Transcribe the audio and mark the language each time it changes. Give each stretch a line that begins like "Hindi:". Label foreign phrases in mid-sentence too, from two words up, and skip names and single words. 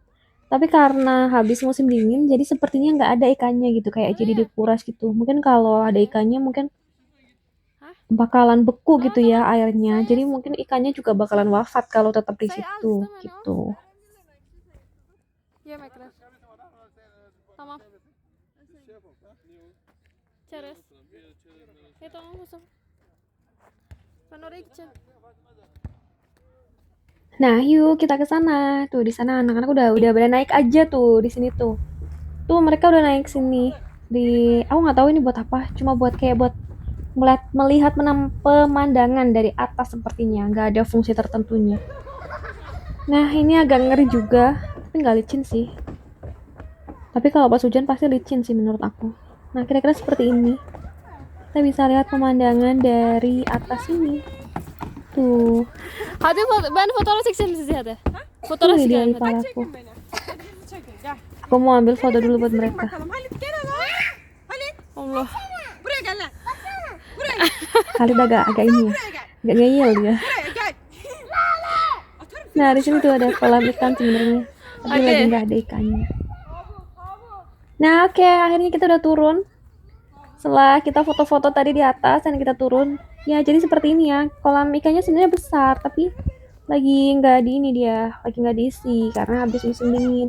Indonesian: Tapi karena habis musim dingin, jadi sepertinya nggak ada ikannya gitu, kayak jadi dikuras gitu. Mungkin kalau ada ikannya mungkin bakalan beku gitu ya airnya. Jadi mungkin ikannya juga bakalan wafat kalau tetap di situ gitu.
Turkish: Tamam. Çerez. Ya tamam o zaman.
Indonesian: Nah, yuk kita ke sana. Tuh di sana anak-anak udah pada naik aja tuh di sini tuh. Tuh mereka udah naik sini. Aku nggak tahu ini buat apa. Cuma buat kayak buat melihat pemandangan dari atas sepertinya. Nggak ada fungsi tertentunya. Nah, ini agak ngeri juga, tapi nggak licin sih. Tapi kalau pas hujan pasti licin sih menurut aku. Nah, kira-kira seperti ini. Kita bisa lihat pemandangan dari atas ini. Tuh,
Turkish: Hadi ben fotoğraf çeksem size hadi. Fotoğraf
Indonesian: ini dia
Turkish: çekelim hadi.
Indonesian: ipar aku. Aku mau ambil foto dulu buat mereka.
Turkish: Halit gel hele. Halit. Allah. Buraya gel lan.
Indonesian: Khalid agak ini ya, agak ngeyel dia.
Turkish: Buraya gel.
Indonesian: Nah, di sini tuh ada kolam ikan sebenarnya, tapi Oke. lagi nggak ada ikannya. Nah, oke, akhirnya kita udah turun. Setelah kita foto-foto tadi di atas dan kita turun, ya jadi seperti ini ya. Kolam ikannya sebenarnya besar, tapi lagi nggak di ini dia, lagi nggak diisi karena habis musim dingin.